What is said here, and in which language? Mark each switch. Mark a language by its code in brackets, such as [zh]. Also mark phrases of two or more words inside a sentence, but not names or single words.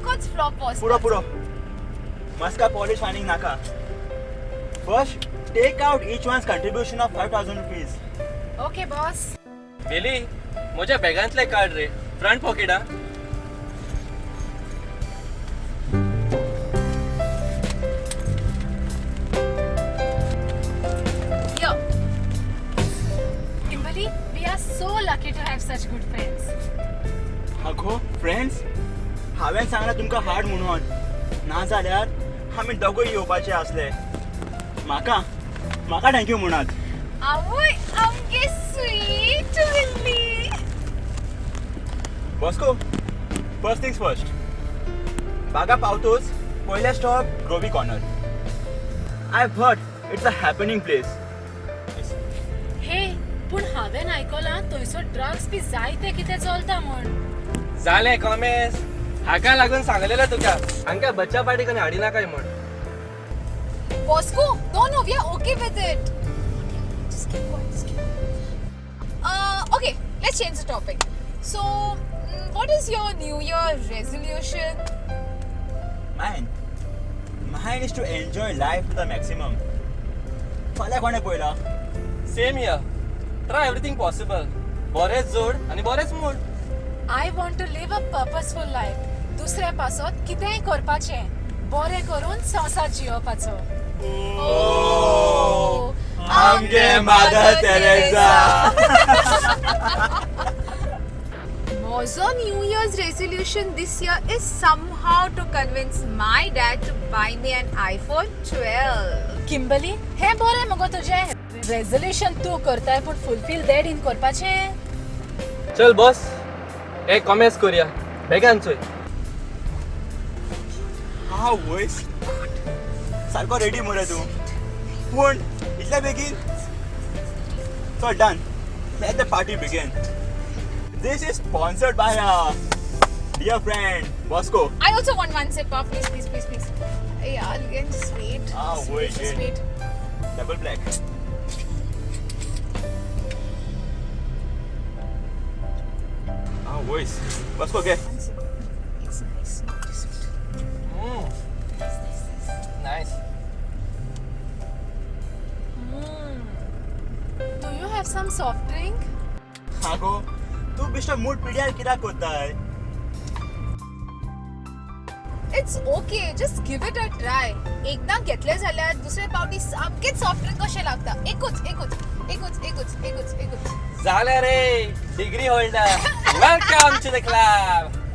[en] flop was [kok] पुरो मस्का पॉलिश वानींग नाका. [en] First, take out each one's contribution of 5,000 rupees. Okay boss. [kok] बेली म्हज्या बॅगांतले काड रे, फ्रंट पॉकेटा. [en] Yo. Kimberly, we are so lucky to have such good friends. [kok] अगो फ्रेंड्स, हांवें सांगला तुमकां हाड म्हणून. ना जाल्यार आमी दोगूय येवपाचे आसले. म्हाका थँक्यू म्हणात. आवय आमगे स्वीट विल्ली. [en] Bosco, first things first. [kok] बागा पावतोच पयले स्टॉप ग्रोवी कॉर्नर. [en] I heard it's a happening place. [kok] हे पूण हांवें आयकलां थंयसर ड्रग्स बी जायते कितें चलता म्हण. जालें कॉमेस, हाका लागून सांगलेलें तुका हांकां बच्चा पार्टी करून हाडी नाकाय म्हण. [en] Bosco, no, we are okay with it. Just keep quiet. Okay, let's change the topic. So, what is your New Year resolution? Mine is to enjoy life to the maximum. [kok] फाल्यां कोणे पयला? [en] Same here. Try everything possible. [kok] बरेंच जोड आनी बरेंच मूड. [en] I want to live a purposeful life. [kok] दुसऱ्या पासत कितेंय करपाचें. बरें करून संवसार जियोवपाचो. आमगे मदर तेरेसा. [en] Mozo New Year's resolution this year is somehow to convince my dad to buy me an iPhone 12. Kimberly, [kok] हे बरें मगो तुजें. Resolution तूं करताय पूण [en] fulfill that in [kok] करपाचें. चल बॉस, एक कॉमेस करूया. बेगान चोय. हांव वयस सारको रेडी मरे तूं. पूण इतल्या बेगीन? चल डन. [en] Let the party begin. This is sponsored by our dear friend Bosco. I also want one sip of please. Yeah, just wait. Wait. Double black. Voice. Bosco, okay. It's nice. Nice. Do you have some soft drink? [kok] हागो, तू बेश्टो मूड पिड्यार कित्याक कोत्ताय? [en] It's okay, just give it a try. [kok] एकदा घेतले जाल्यार दुसरे पावटी सामकेच [en] soft drink [kok] कशें लागता. एकूच. जालें रे, [en] degree holder. Welcome to the club.